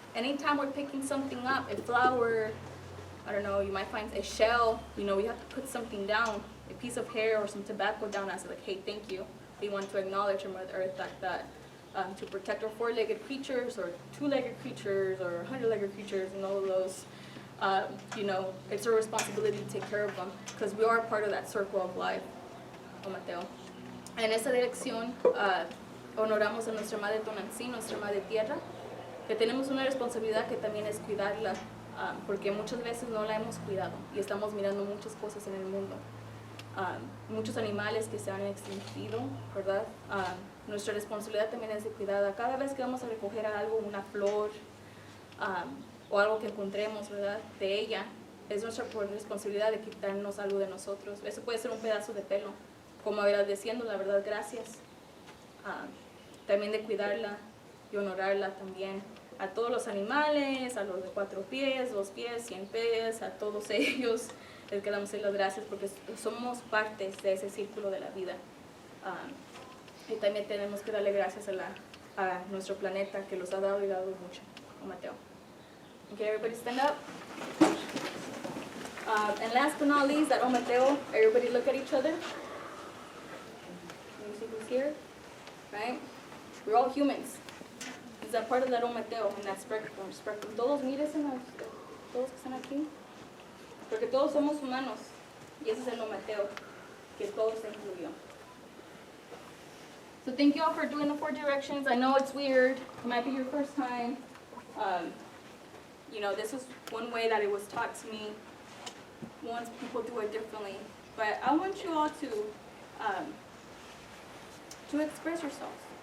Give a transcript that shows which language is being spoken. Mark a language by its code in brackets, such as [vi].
[en] Anytime we're picking something up, a flower, I don't know, you might find a shell, we have to put something down, a piece of hair or some tobacco down, as like, hey, thank you. We want to acknowledge our Mother Earth like that. To protect our four-legged creatures, or two-legged creatures, or 100-legged creatures, and all of those. You know, it's our responsibility to take care of them because we are part of that circle of life. Oh, Mateo. [es] En esta dirección, honoramos a nuestra madre Tonantzin, nuestra madre tierra, que tenemos una responsabilidad que también es cuidarla, porque muchas veces no la hemos cuidado y estamos mirando muchas cosas en el mundo. Muchos animales que se han extinguido, ¿verdad? Nuestra responsabilidad también es de cuidarla. Cada vez que vamos a recoger algo, una flor, o algo que encontremos, ¿verdad?, de ella, es nuestra responsabilidad de quitarnos algo de nosotros. Eso puede ser un pedazo de pelo, como agradeciendo, la verdad, gracias. También de cuidarla y honorarla también a todos los animales, a los de 4 pies, 2 pies, 100 pies, a todos ellos. Les queremos dar las gracias porque somos partes de ese círculo de la vida. Y también tenemos que darle gracias a nuestro planeta que los ha dado y dado mucho. [en] Oh, Mateo. Okay, everybody stand up. And last but not least, at Mateo, everybody look at each other. Can you see who's here? Right? We're all humans. Is that part of that Mateo in that spectrum? [es] Todos mírense, todos que están aquí. Porque todos somos humanos. Y ese es el Mateo, que todos se incluyó. [en] So thank you all for doing the 4 directions. I know it's weird. It might be your first time. You know, this is one way that it was taught to me. Once people do it differently. But I want you all to express yourselves.